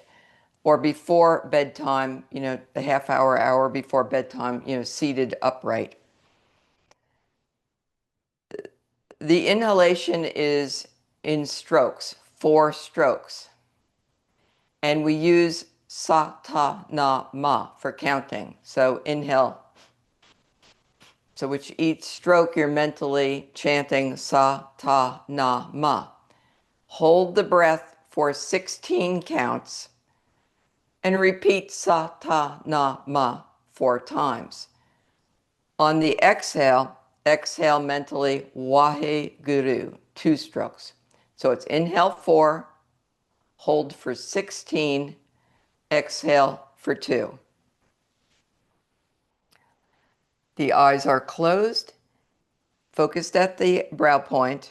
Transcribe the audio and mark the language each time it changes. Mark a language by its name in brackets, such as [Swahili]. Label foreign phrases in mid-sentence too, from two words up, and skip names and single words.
[English] Or before bedtime, a half hour before bedtime, seated upright. The inhalation is in strokes, 4 strokes. And we use sa, ta, na, ma for counting. So inhale. So with each stroke, you're mentally chanting sa, ta, na, ma. Hold the breath for 16 counts and repeat sa, ta, na, ma 4 times. On the exhale, exhale mentally Wahe Guru, 2 strokes. So it's inhale 4, hold for 16, exhale for 2. The eyes are closed, focused at the brow point.